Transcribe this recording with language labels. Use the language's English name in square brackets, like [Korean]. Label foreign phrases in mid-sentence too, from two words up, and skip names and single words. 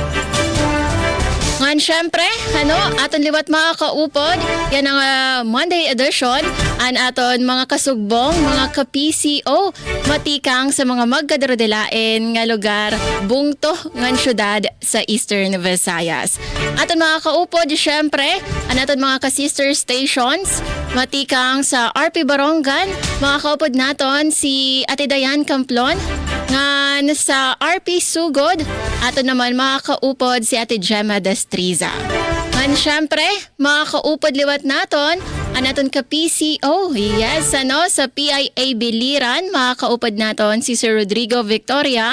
[Waray] Ngan syempre, aton liwat mga kaupod, yan ang [English] Monday edition, [Waray] an aton mga kasugbong, mga ka-PCO, matikang sa mga magkadarodelain nga lugar, bungto ngan syudad sa Eastern Visayas. Aton mga kaupod, syempre, an aton mga ka- [English] sister stations, [Waray] matikang sa RP Barongan, mga kaupod naton si Ate Dayan Camplon, ngan sa RP Sugod, aton naman mga kaupod si Ate Gemma Destriza. Ngan syempre, mga kaupod liwat naton, anaton ka PCO, yes, sa PIA Biliran, mga kaupod naton si Sir Rodrigo Victoria.